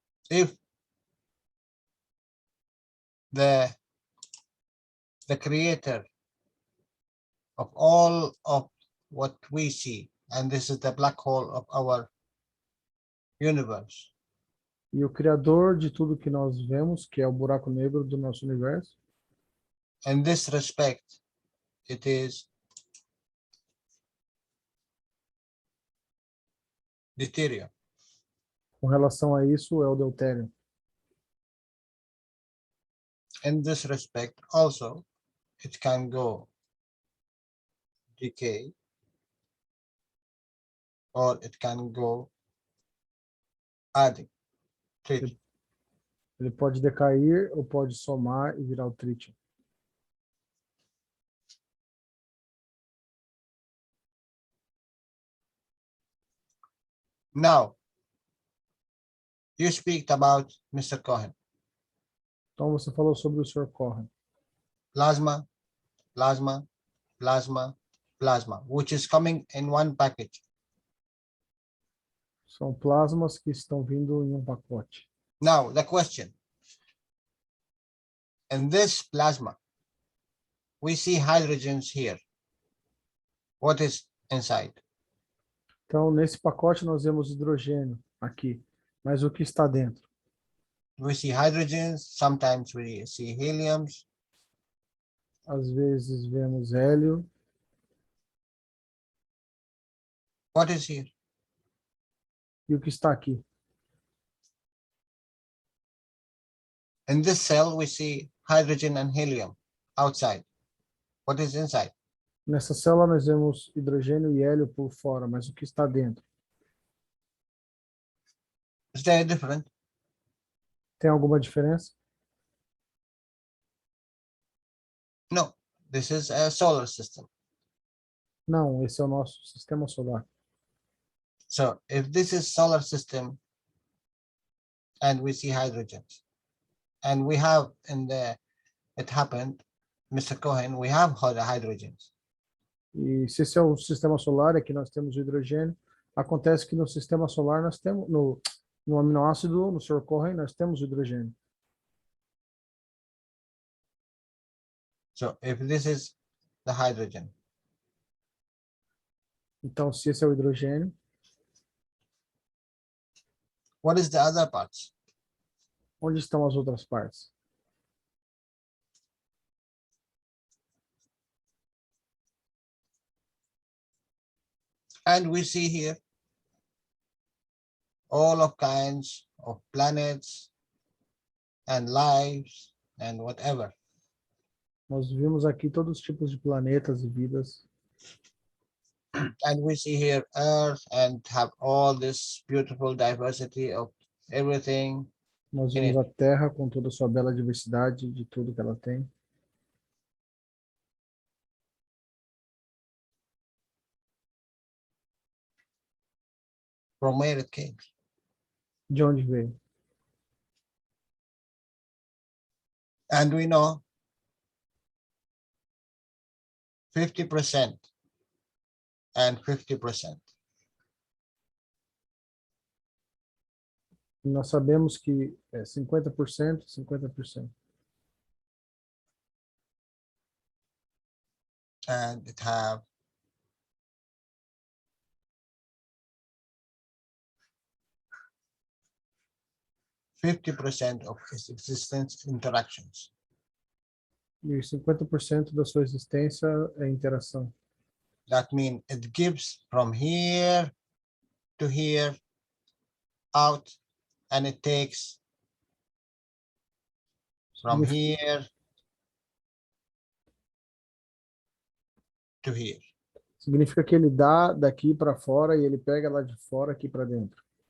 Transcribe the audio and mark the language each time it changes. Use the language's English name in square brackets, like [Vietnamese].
[English] If the creator of all of what we see, and this is the black hole of our universe, [Portuguese] E o criador de tudo que nós vemos, que é o buraco negro do nosso universo, [English] in this respect, it is deuterium. [Portuguese] com relação a isso, é o deutério. [English] in this respect also, it can go decay, or it can go adding tritium. [Portuguese] Ele pode decair ou pode somar e virar o trítio. [English] Now, you speak about Mr. Cohen. [Portuguese] Então você falou sobre o Sr. Cohen. [English] Plasma, plasma, plasma, plasma, which is coming in one package. [Portuguese] São plasmas que estão vindo em um pacote. [English] Now, the question. In this plasma, we see hydrogens here. What is inside? [Portuguese] Então, nesse pacote nós vemos hidrogênio aqui. Mas o que está dentro? [English] We see hydrogens, sometimes we see heliums. [Portuguese] Às vezes vemos hélio. [English] What is here? [Portuguese] E o que está aqui? [English] In this cell, we see hydrogen and helium outside. What is inside? [Portuguese] Nessa célula nós vemos hidrogênio e hélio por fora, mas o que está dentro? [English] Is there different? [Portuguese] Tem alguma diferença? [English] No, this is a solar system. [Portuguese] Não, esse é o nosso sistema solar. [English] So if this is solar system and we see hydrogens, and we have it happened, Mr. Cohen, we have hydrogens. [Portuguese] E se esse é o sistema solar, aqui nós temos o hidrogênio. Acontece que no sistema solar nós temos, no aminoácido, no Sr. Cohen, nós temos o hidrogênio. [English] So if this is the hydrogen, [Portuguese] então se esse é o hidrogênio, [English] what is the other parts? [Portuguese] onde estão as outras partes? [English] And we see here all of kinds of planets and lives and whatever. [Portuguese] Nós vimos aqui todos os tipos de planetas e vidas. [English] And we see here Earth and have all this beautiful diversity of everything. [Portuguese] Nós vimos a Terra com toda a sua bela diversidade de tudo que ela tem. [English] From where it came. [Portuguese] De onde veio? [English] And we know 50% and 50%. [Portuguese] Nós sabemos que é 50%, 50%. [English] And it have 50% of its existence interactions. [Portuguese] E 50% da sua existência é interação. [English] That means it gives from here to here out, and it takes from here to here. [Portuguese] Significa que ele dá daqui para fora e ele pega lá de fora aqui para dentro.